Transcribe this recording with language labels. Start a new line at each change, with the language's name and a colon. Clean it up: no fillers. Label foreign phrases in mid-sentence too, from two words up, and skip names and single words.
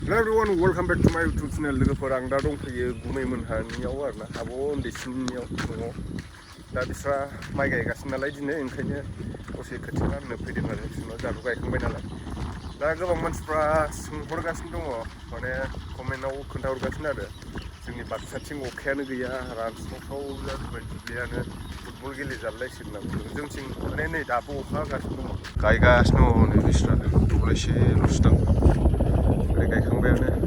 English: Hello everyone, welcome back to my YouTube channel.
Bodo: लोगोफोर आं दा दंफैयो गुमै मोनहानियाव आरोना आब' उन्दैसिनियाव न'आव दा बिस्रा माइ गायगासिनो नालाय दिनै ओंखायनो दसे खोथिया राननो फैदों आरो बिसोरनाव जोंहाथ' गायखांबाय नालाय दा गोबां मानसिफ्रा सोंहरगासिनो दङ माने कमेन्टआव खोन्थाहरगासिनो आरो जोंनि बाक्साथिं अखायानो गैया रानस्रावस्राव जाजोब्बाय दुब्लियानो फुटबल गेलेजालायसिगोन होनना बुंदों जोंथिं माने नै दाबो अखा हागासिनो दङ गायगासिनो दङ नै बिस्रा दब्लायसेल'सो दं गायखांबायानो